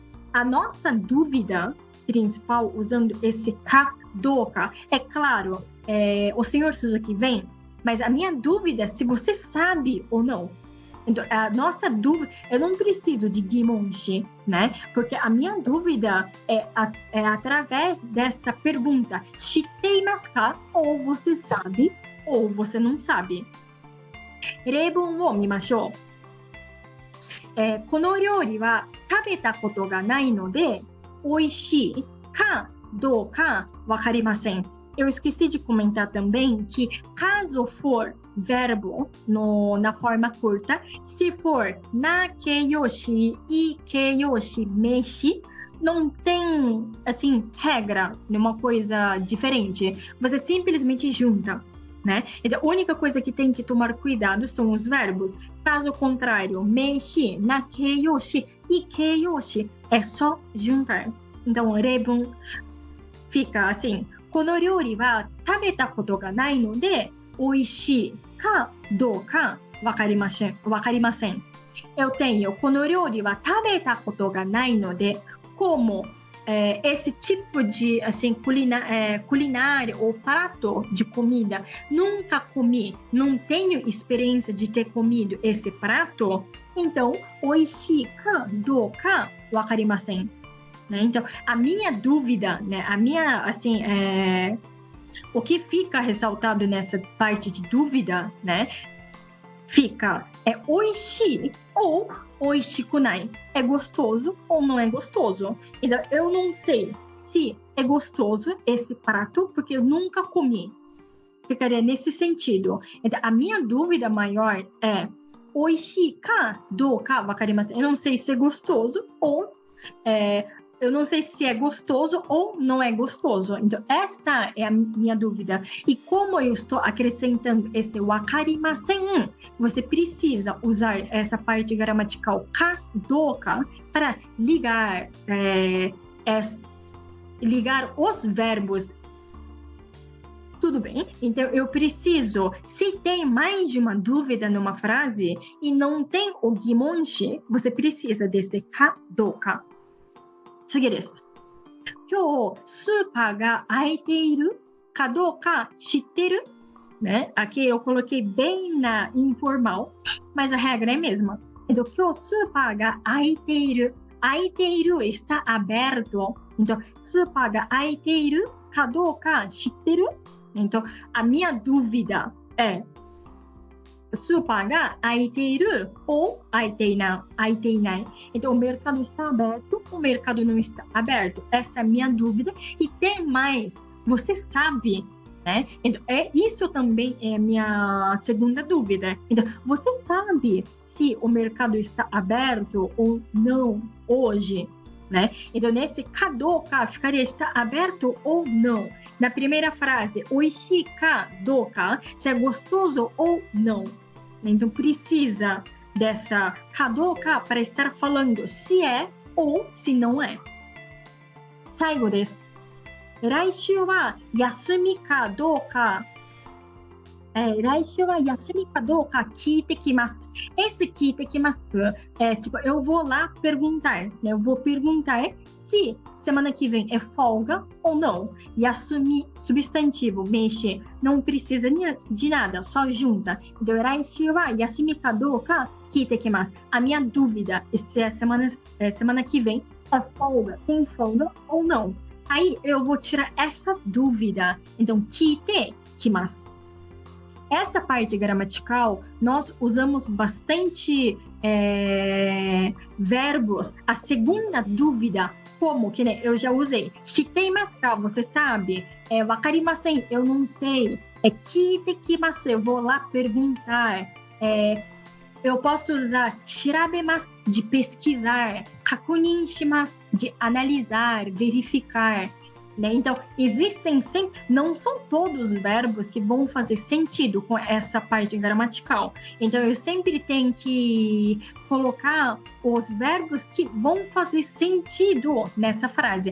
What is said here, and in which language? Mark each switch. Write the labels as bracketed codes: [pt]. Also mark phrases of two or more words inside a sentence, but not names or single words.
[pt] A nossa dúvida principal usando esse kadoka, é claro, o senhor Suzuki vem, mas a minha dúvida é se você sabe ou não. Então, a nossa dúvida, eu não preciso de gimonshi, né? Porque a minha dúvida é através dessa pergunta, [ja] 知っていますか? [pt] Ou você sabe, ou você não sabe. [ja] 例文を見ましょう. この料理は食べたことがないので美味しいかどうかわかりません。 [pt] Eu esqueci de comentar também que caso for verbo na forma curta, se for [ja] な形容詞、い形容詞、名詞, [pt] não tem, assim, regra, uma coisa diferente. Você simplesmente junta. Né? Então, a única coisa que tem que tomar cuidado são os verbos. Caso contrário, [ja] 名詞、な形容詞、い形容詞, [pt] é só juntar. Então, reibun fica assim: [ja] この料理は食べたことがないので美味しいかどうかわかりません。 [pt] Eu tenho [ja] この料理は食べたことがないので [pt] como esse tipo de assim, culinária ou prato de comida, nunca comi, não tenho experiência de ter comido esse prato, então, [ja] 美味しいかどうかわかりません. [pt] Né? Então, a minha dúvida, né, assim, o que fica ressaltado nessa parte de dúvida, né, fica oishii ou oishikunai. É gostoso ou não é gostoso? Então, eu não sei se é gostoso esse prato, porque eu nunca comi. Ficaria nesse sentido. Então, a minha dúvida maior é [ja] 美味しいかどうかわかりません. [pt] Eu não sei se é gostoso ou eu não sei se é gostoso ou não é gostoso. Então, essa é a minha dúvida. E como eu estou acrescentando esse wakarimasen, você precisa usar essa parte gramatical kadoka para ligar os verbos. Tudo bem? Então, eu preciso, se tem mais de uma dúvida numa frase e não tem o gimonshi, você precisa desse kadoka. [ja] 次です。今日スーパーが開いているかどうか知ってる? [pt] Né? Aqui eu coloquei bem na informal, mas a regra é a mesma. Então, [ja] 今日スーパーが開いている. 開いている [pt] está aberto. Então, [ja] スーパーが開いているかどうか知ってる? [pt] Então, a minha dúvida é [ja] スーパーが開いている [pt] ou 開いていない。Então, o mercado está aberto, o mercado não está aberto. Essa é a minha dúvida. E tem mais você sabe, né? Então, isso também é a minha segunda dúvida. Então, você sabe se o mercado está aberto ou não hoje, né? Então, nesse kadoka, ficaria está aberto ou não. Na primeira frase, [ja] 美味しいかどうか, [pt] se é gostoso ou não. Então, precisa dessa kadoka para estar falando se é ou se não é. [ja] 最後です。来週は休みかどうか、来週は休みかどうか聞いてきます。Esse 聞いてきます [pt] tipo, eu vou lá perguntar, né? Eu vou perguntar se semana que vem é folga ou não. Yasumi, substantivo, mexe, não precisa de nada, só junta. Então, [ja] 来週は休みかどうか聞いてきます。 [pt] A minha dúvida é se é semana que vem é folga, tem folga ou não. Aí eu vou tirar essa dúvida. Então, [ja] 聞いてきます。 [pt] Essa parte gramatical, nós usamos bastante verbos. A segunda dúvida, como que né, eu já usei. [ja] 知っていますか, [pt] você sabe? Wakarimasen, eu não sei. [ja] 聞いてきます, [pt] eu vou lá perguntar. Eu posso usar shirabemasu, de pesquisar. [ja] 確認します, [pt] de analisar, verificar. Né? Então, existem sempre, não são todos os verbos que vão fazer sentido com essa parte gramatical. Então, eu sempre tenho que colocar os verbos que vão fazer sentido nessa frase.